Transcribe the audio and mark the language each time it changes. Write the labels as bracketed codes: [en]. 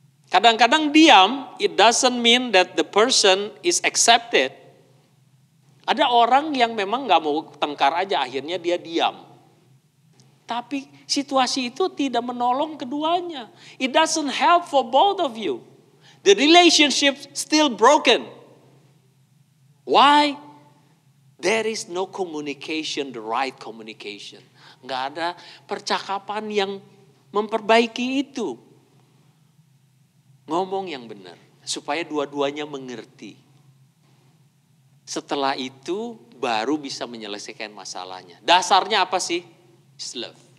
[id] Kadang-kadang diam, [en] it doesn't mean that the person is accepted. [id] Ada orang yang memang nggak mau tengkar aja, akhirnya dia diam. Tapi situasi itu tidak menolong keduanya. [en] It doesn't help for both of you. The relationship still broken. Why? There is no communication, the right communication. [id] Nggak ada percakapan yang memperbaiki itu. Ngomong yang benar. Supaya dua-duanya mengerti. Setelah itu baru bisa menyelesaikan masalahnya. Dasarnya apa sih? [en] It's love.